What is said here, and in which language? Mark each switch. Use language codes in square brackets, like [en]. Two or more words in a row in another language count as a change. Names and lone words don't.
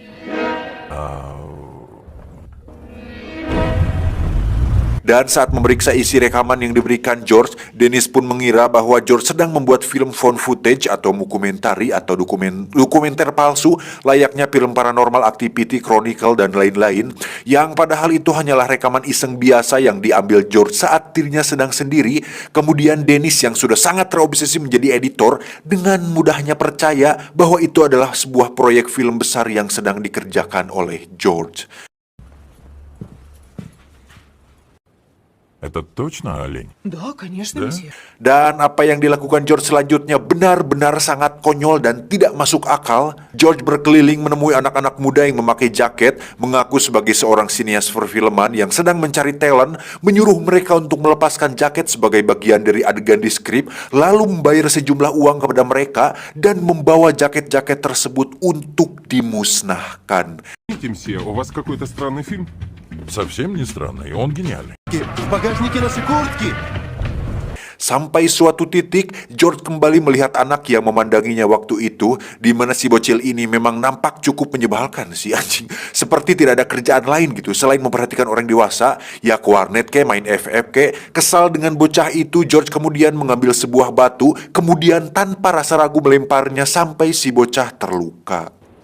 [id] Dan saat memeriksa isi rekaman yang diberikan George, Dennis pun mengira bahwa George sedang membuat film [en] found footage [id] atau dokumentari atau dokumenter palsu layaknya film Paranormal Activity, Chronicle, dan lain-lain, yang padahal itu hanyalah rekaman iseng biasa yang diambil George saat dirinya sedang sendiri. Kemudian Dennis yang sudah sangat terobsesi menjadi editor dengan mudahnya percaya bahwa itu adalah sebuah proyek film besar yang sedang dikerjakan oleh George. [ru] Это точно олень? Да, конечно, Да? месье. [id] Dan apa yang dilakukan George selanjutnya benar-benar sangat konyol dan tidak masuk akal. George berkeliling menemui anak-anak muda yang memakai jaket, mengaku sebagai seorang sinias perfilman yang sedang mencari talent, menyuruh mereka untuk melepaskan jaket sebagai bagian dari adegan di skrip, lalu membayar sejumlah uang kepada mereka dan membawa jaket-jaket tersebut untuk dimusnahkan. [ru] Извините, мсье, у вас какой-то странный фильм? Совсем не странный, он гениальный. В багажнике наши куртки! [id] Sampai suatu titik, George kembali melihat anak yang memandanginya waktu itu, di mana si bocil ini memang nampak cukup menyebalkan si anjing. Seperti tidak ada kerjaan lain gitu, selain memperhatikan orang dewasa, ya ke warnet ke, main FF ke. Kesal dengan bocah itu, George kemudian mengambil sebuah batu, kemudian tanpa rasa ragu melemparnya sampai si bocah terluka.